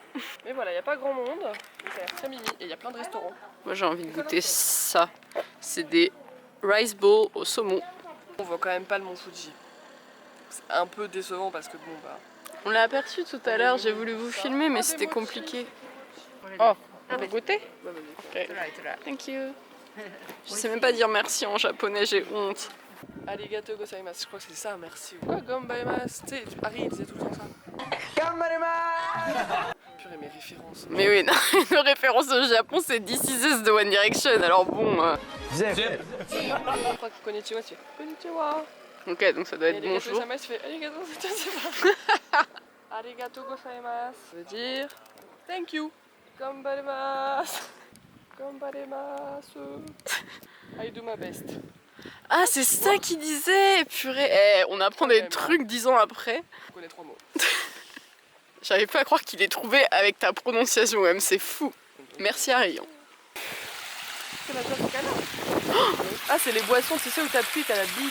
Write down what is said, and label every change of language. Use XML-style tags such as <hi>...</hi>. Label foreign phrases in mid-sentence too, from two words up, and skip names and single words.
<fr>Mais voilà, il n'y a pas grand monde. Ça a l'air très mimi et il y a plein de restaurants. Moi j'ai envie de goûter ça. C'est des</fr> <en>rice bowls</en> <fr>au saumon. On voit quand même pas le mont Fuji. C'est un peu décevant parce que bon bah... On l'a aperçu tout à l'heure, j'ai voulu vous filmer mais c'était compliqué. Oh, on peut goûter?</fr> <en>Okay. Thank you.</en> <fr>Je sais même pas dire merci en japonais, j'ai honte.</fr> <ja>ありがとうございます,</ja> <fr>je crois que c'est ça, merci. Quoi, gambaimasu? Tu sais, Harry il disait tout le temps ça. Gambaimasu! Purée, mes références. Mais oui, non, nos références au Japon, c'est This Is Us de One Direction, alors bon... Zep. Je crois que konnichiwa, tu fais konnichiwa. Ok, donc ça doit être bonjour.</fr> <ja>ありがとうございます,</ja> <fr>tu fais</fr> <ja>ありがとうございます. ありがとうございます,</ja> <fr>ça veut dire</fr> <en>thank you.</en> <ja>がんばいます。がんばいます.</ja> <en>I do my best.</en> <fr>Ah, c'est ça qu'il disait, purée. Eh, on apprend des trucs 10 ans après. Je connais 3 mots. J'arrive pas à croire qu'il ait trouvé avec ta prononciation même, c'est fou. Merci Harry. C'est la oh ah, c'est les boissons, c'est ça où t'appuies, t'as la bille.</fr>